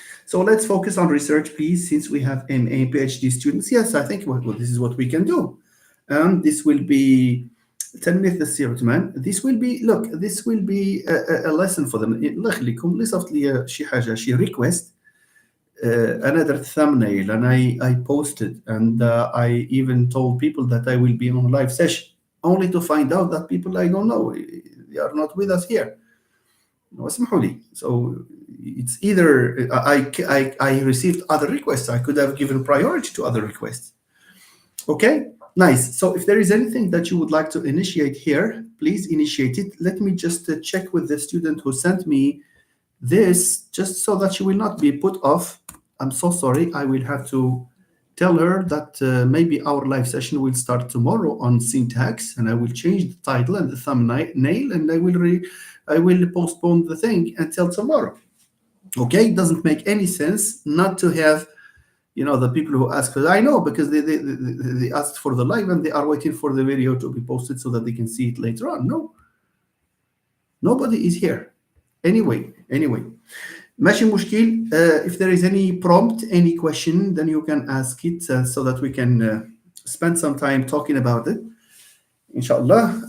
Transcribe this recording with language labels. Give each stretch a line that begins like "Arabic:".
English: So let's focus on research, please, since we have MA PhD students. Yes, I think this is what we can do. And this will be
Arabic: تنمية السيرة
English: man. This will be a lesson for them.
Arabic: الله يخليكم اللي صفت لي شي حاجة شي request. أنا درت
English: thumbnail and I posted and I even told people that I will be on a live session, only to find out that people I don't know, they are not with us here.
Arabic: اسمحوا لي.
English: So it's either I received other requests. I could have given priority to other requests. Okay. Nice. So if there is anything that you would like to initiate here, please initiate it. Let me just check with the student who sent me this, just so that she will not be put off. I'm so sorry. I will have to tell her that maybe our live session will start tomorrow on syntax, and I will change the title and the thumbnail, and I will postpone the thing until tomorrow. Okay? It doesn't make any sense not to have the people who ask for it. I know, because they asked for the live and they are waiting for the video to be posted so that they can see it later on. No, nobody is here. Anyway,
Arabic: ماشي مشكل.
English: If there is any prompt, any question, then you can ask it so that we can spend some time talking about it, inshallah.